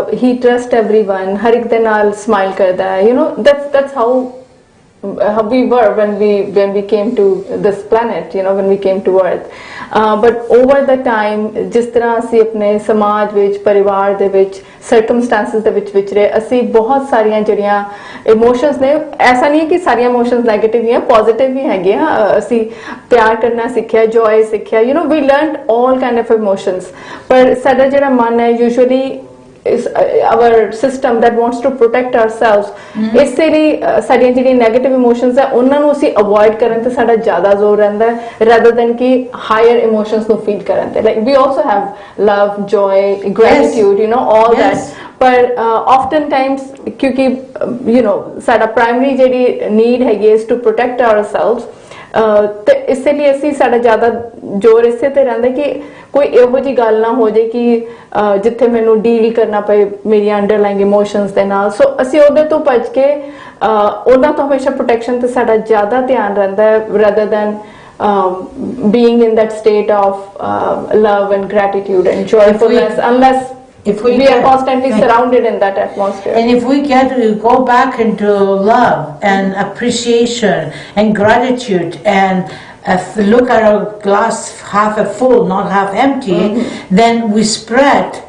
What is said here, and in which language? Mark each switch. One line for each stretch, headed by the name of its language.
English: He trusts everyone,
Punjabi: ਹਰ ਇੱਕ ਦੇ ਨਾਲ smile ਕਰਦਾ ਹੈ.
English: That's how we were when we came to this planet, when we came to Earth. But over the time,
Punjabi: ਜਿਸ ਤਰ੍ਹਾਂ ਅਸੀਂ ਆਪਣੇ ਸਮਾਜ ਵਿੱਚ, ਪਰਿਵਾਰ ਦੇ ਵਿੱਚ, circumstances ਦੇ ਵਿੱਚ ਵਿਚਰੇ, ਅਸੀਂ ਬਹੁਤ ਸਾਰੀਆਂ ਜਿਹੜੀਆਂ ਇਮੋਸ਼ਨਸ ਨੇ, ਐਸਾ ਨਹੀਂ ਕਿ ਸਾਰੀਆਂ ਇਮੋਸ਼ਨਸ ਨੈਗੇਟਿਵ ਹੀ ਹੈ, ਪੋਜ਼ਿਟਿਵ ਵੀ ਹੈਗੇ ਆ. ਅਸੀਂ ਪਿਆਰ ਕਰਨਾ ਸਿੱਖਿਆ, ਜੋਏ ਸਿੱਖਿਆ,
English: we learned all kind of emotions.
Punjabi: ਪਰ ਸਾਡਾ ਜਿਹੜਾ ਮਨ ਹੈ,
English: usually is our system that wants to protect ourselves.
Punjabi: ਇਸੇ ਲਈ ਸਾਡੀਆਂ ਜਿਹੜੀਆਂ ਨੈਗੇਟਿਵ ਇਮੋਸ਼ਨਸ ਹੈ, ਉਹਨਾਂ ਨੂੰ ਅਸੀਂ ਅਵੋਇਡ ਕਰਨ ਤੇ ਸਾਡਾ ਜ਼ਿਆਦਾ ਜ਼ੋਰ ਰਹਿੰਦਾ ਹੈ, rather than ਕਿ ਹਾਇਰ ਇਮੋਸ਼ਨਸ ਨੂੰ ਫੀਲ ਕਰਨ ਤੇ.
English: Like we also have love, joy, gratitude, all that.
Punjabi: ਪਰ oftentimes ਕਿਉਂਕਿ ਸਾਡਾ ਪ੍ਰਾਇਮਰੀ ਜਿਹੜੀ ਨੀਡ ਹੈਗੀ
English: is to protect ourselves,
Punjabi: ਤੇ ਇਸੇ ਲਈ ਅਸੀਂ ਸਾਡਾ ਜ਼ਿਆਦਾ ਜ਼ੋਰ ਇਸੇ ਤੇ ਰਹਿੰਦਾ ਕਿ ਕੋਈ ਇਹੋ ਜਿਹੀ ਗੱਲ ਨਾ ਹੋ ਜਾਏ ਕਿ ਜਿੱਥੇ ਮੈਨੂੰ ਡੀਲ ਕਰਨਾ ਪਏ ਮੇਰੀਆਂ ਅੰਡਰਲਾਈਂਗ ਇਮੋਸ਼ਨਸ ਦੇ ਨਾਲ. ਸੋ ਅਸੀਂ ਉਹਦੇ ਤੋਂ ਭੱਜ ਕੇ ਉਹਨਾਂ ਤੋਂ ਹਮੇਸ਼ਾ ਪ੍ਰੋਟੈਕਸ਼ਨ ਤੇ ਸਾਡਾ ਜ਼ਿਆਦਾ ਧਿਆਨ ਰਹਿੰਦਾ ਹੈ,
English: rather than being in that state of love and gratitude and joyfulness, unless we are constantly surrounded in that atmosphere. And if we get to go back into love and appreciation and gratitude and look at our glass half full, not half empty, then we spread.